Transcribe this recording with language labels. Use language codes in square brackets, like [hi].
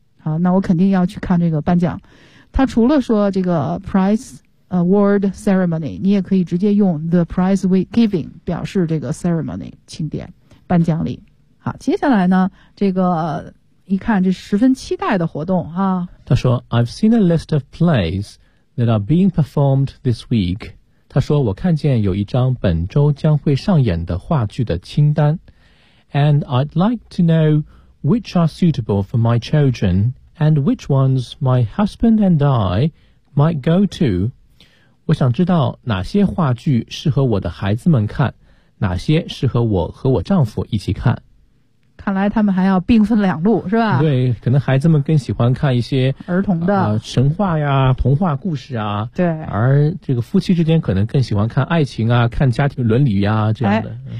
[zh] 啊那我肯定要去看这个颁奖。它除了说这个 prize,Award ceremony, 你也可以直接用 [en] the prize giving [zh] 表示这个 ceremony, 庆典颁奖礼。好，接下来呢这个一看这十分期待的活动啊。他说 [en] I've seen a list of plays that are being performed this week. [zh] 他说我看见有一张本周将会上演的话剧的清单。 [en] And I'd like to know which are suitable for my children and which ones my husband and I might go to. [zh] 我想知道哪些话剧适合我的孩子们看，哪些适合我和我丈夫一起看。看来他们还要并分两路，是吧？对，可能孩子们更喜欢看一些儿童的、神话呀、童话故事啊。对。而这个夫妻之间可能更喜欢看爱情啊，看家庭伦理呀、这样的。